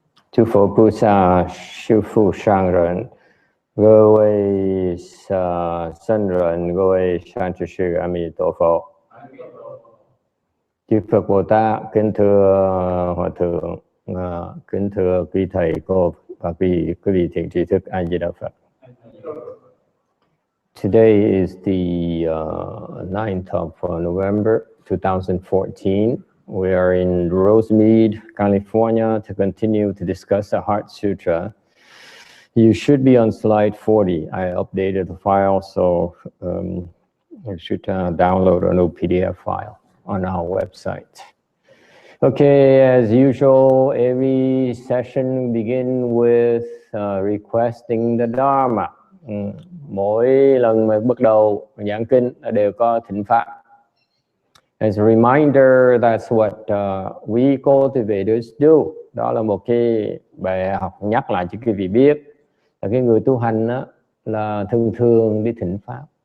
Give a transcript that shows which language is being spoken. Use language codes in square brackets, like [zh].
[vi] Chư Phật Bồ Tát, sư phụ sang [zh] 人,各位僧人，各位善知识，阿弥陀佛。 [vi] Chư Phật Bồ Tát, kính thưa Hòa Thượng, kính thưa quý thầy cô và quý vị thiện tri thức, A Di Đà Phật. [en] Today is the 9th of November 2014. We are in Rosemead, California, to continue to discuss the Heart Sutra. You should be on slide 40. I updated the file, so you should download a new PDF file on our website. Okay, as usual, every session begin with requesting the Dharma. [vi] Mỗi lần mà bắt đầu giảng kinh đều có thỉnh pháp. [en] As a reminder, that's what we cultivators do. [vi] Đó là một cái bài học nhắc lại cho quý vị biết là cái người tu hành đó, là thường thường đi thỉnh pháp.